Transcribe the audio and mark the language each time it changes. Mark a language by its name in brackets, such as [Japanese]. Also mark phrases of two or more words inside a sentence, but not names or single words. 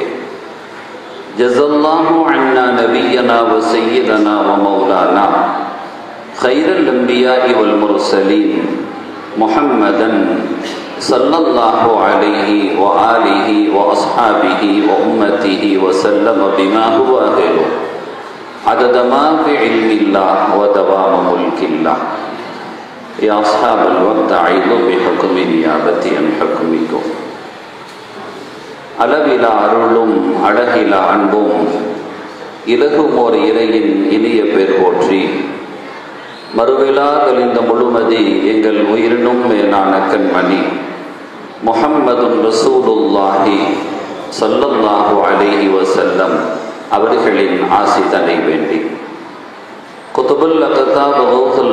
[Arabic] جزا الله عنا نبينا وسيدنا ومولانا خير الأنبياء والمرسلين محمدا صلى الله عليه وآله وأصحابه وأمته وسلم بما هو أهله عدد ما في علم الله ودوام ملك الله. يا أصحاب الوقت عيدوا بحكم نيابتي عن حكمكم. [Tamil] அளவிலா அருளும் அழகிலா அன்பும் இலகுமோர் இறையின் இனிய பேர் போற்றி மறுவிழா கலிந்த முழுமதி எங்கள் உயிரினும் மேலான கண்மணி [Arabic] محمد رسول الله صلى الله عليه وسلم [Tamil] அவர்களின் ஆசி தனை வேண்டி [Arabic] قطب الأقطاب غوث